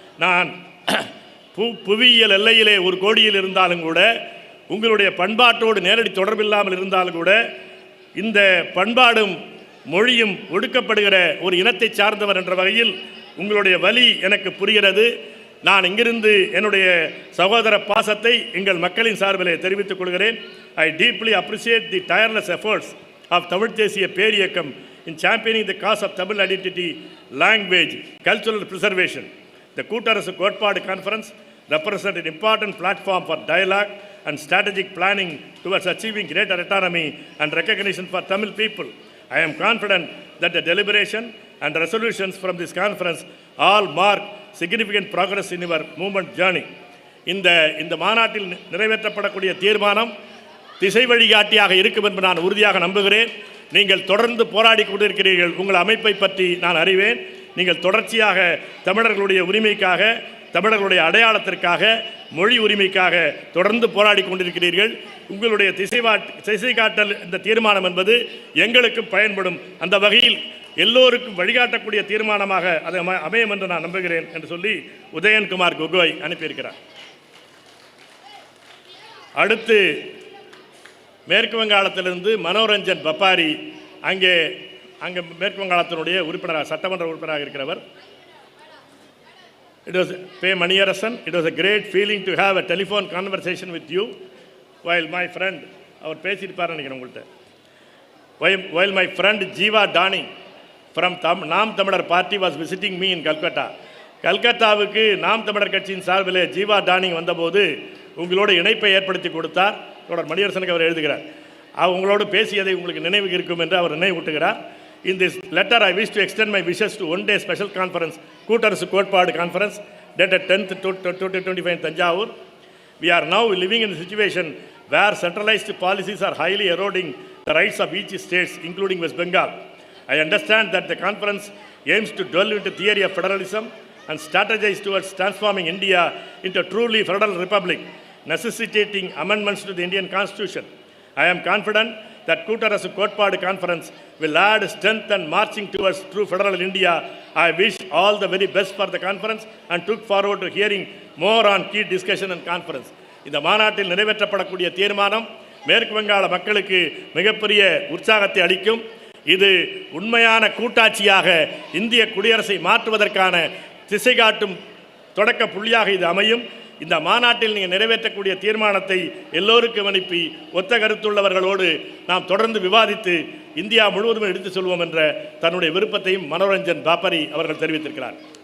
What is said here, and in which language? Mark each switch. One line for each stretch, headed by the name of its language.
Tamil: நான் புவியியல் எல்லையிலே ஒரு கோடியில் இருந்தாலும் கூட, உங்களுடைய பண்பாட்டோடு நேரடி தொடர்பில்லாமல் இருந்தாலும் கூட, இந்த பண்பாடும் மொழியும் ஒடுக்கப்படுகிற ஒரு இனத்தை சார்ந்தவர் என்ற வகையில் உங்களுடைய வலி எனக்கு புரிகிறது. நான் இங்கிருந்து என்னுடைய சகோதர பாசத்தை எங்கள் மக்களின் சார்பிலே தெரிவித்துக் கொள்கிறேன்.
English: I deeply appreciate the tireless efforts of Tamil Deshiya Periyakam in championing the cause of Tamil identity, language, cultural preservation. The Koottarasu Kootpaadu Conference represents an important platform for dialogue and strategic planning towards achieving greater autonomy and recognition for Tamil people. I am confident that the deliberation and resolutions from this conference all mark significant progress in your movement journey.
Tamil: இந்த மாநாட்டில் நிறைவேற்றப்படக்கூடிய தீர்மானம் திசை வழிகாட்டியாக இருக்கும் என்று நான் உறுதியாக நம்புகிறேன். நீங்கள் தொடர்ந்து போராடி கொண்டிருக்கிறீர்கள். உங்கள் அமைப்பை பற்றி நான் அறிவேன். நீங்கள் தொடர்ச்சியாக தமிழர்களுடைய உரிமைக்காக, தமிழர்களுடைய அடையாளத்திற்காக, மொழி உரிமைக்காக தொடர்ந்து போராடி கொண்டிருக்கிறீர்கள். உங்களுடைய திசை காட்டல் இந்த தீர்மானம் என்பது எங்களுக்கும் பயன்படும். அந்த வகையில் எல்லோருக்கும் வழிகாட்டக்கூடிய தீர்மானமாக அது அமையும் என்று நான் நம்புகிறேன் என்று சொல்லி உதயன்குமார் கோகோய் அனுப்பியிருக்கிறார். அடுத்து மேற்கு வங்காளத்திலிருந்து மனோரஞ்சன் பப்பாரி அங்கே மேற்கு வங்காளத்தினுடைய உறுப்பினராக, சட்டமன்ற உறுப்பினராக இருக்கிறவர்.
English: It was P. Maniyarasan. It was a great feeling to have a telephone conversation with you while my friend,
Tamil: அவர் பேசியிருப்பார் நினைக்கிறேன் உங்கள்கிட்ட,
English: while my friend Jeeva Dani from Naam Tamilar party was visiting me in Calcutta.
Tamil: கல்கத்தாவுக்கு நாம் தமிழர் கட்சியின் சார்பில் Jeeva Danny வந்தபோது உங்களோட இணைப்பை ஏற்படுத்தி கொடுத்தார். தொடர் மணியரசனுக்கு அவர் எழுதுகிறார். உங்களோடு பேசியதை உங்களுக்கு நினைவு இருக்கும் என்று அவர் நினைவூட்டுகிறார்.
English: In this letter, I wish to extend my wishes to one-day special conference, Koottarasu Kootpaadu Conference, dated 10th to 2025 in Thanjavur. We are now living in a situation where centralized policies are highly eroding the rights of each state, including West Bengal. I understand that the conference aims to delve into the theory of federalism and strategize towards transforming India into a truly federal republic, necessitating amendments to the Indian Constitution. I am confident that Koottarasu Kootpaadu Conference will add strength and marching towards true federal India. I wish all the very best for the conference and look forward to hearing more on key discussion and conference.
Tamil: இந்த மாநாட்டில் நிறைவேற்றப்படக்கூடிய தீர்மானம் மேற்கு வங்காள மக்களுக்கு மிகப்பெரிய உற்சாகத்தை அளிக்கும். இது உண்மையான கூட்டாட்சியாக இந்திய குடியரசை மாற்றுவதற்கான திசை காட்டும் தொடக்க புள்ளியாக இது அமையும். இந்த மாநாட்டில் நீங்கள் நிறைவேற்றக்கூடிய தீர்மானத்தை எல்லோருக்கும் அனுப்பி ஒத்த கருத்துள்ளவர்களோடு நாம் தொடர்ந்து விவாதித்து இந்தியா முழுவதும் எடுத்து சொல்வோம் என்ற தன்னுடைய விருப்பத்தையும் மனோரஞ்சன் பாப்பரி அவர்கள் தெரிவித்திருக்கிறார்.